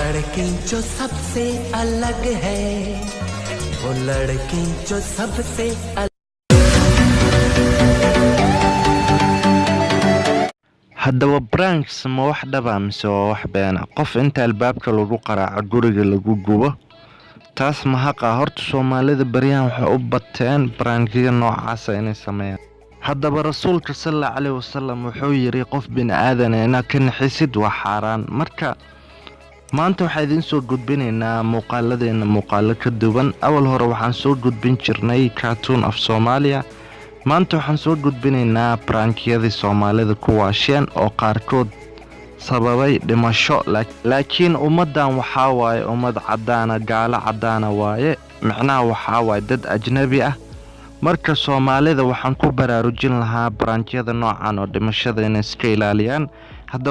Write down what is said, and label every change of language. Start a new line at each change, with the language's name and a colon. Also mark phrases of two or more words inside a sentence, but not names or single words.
Hindi: लड़की जो सबसे अलग है, वो लड़की जो सबसे
Somali: haddaba branks ma wax dhaba mise waa wax beena qof inta albaabka lagu qaraaco guriga lagu gubo taas ma haqa horta Soomaalida bariyaan waxay u bateen brankiga noocaas inay sameeyaan haddaba rasuulka sallallahu alayhi wasallam wuxuu yiri qof bin aadan ina kan xisid waa xaraan marka maanta waxaan idin soo gudbinaynaa muuqaalo ka duwan awal hore waxaan soo gudbin jirnay cartoon of Soomaaliya maanta waxaan soo gudbinaynaa brankiyadii Soomaalida kuwaasheen oo qaarkood sababay dhimasho laakiin ummadan waxa waaye ummad cadaana gaala cadaana waaye macnaha waxa waaye dad ajnabi ah marka Soomaalida waxaan ku baraarujin lahaa brankiyada noocan oo dhimashada inay iska ilaaliyaan haddaba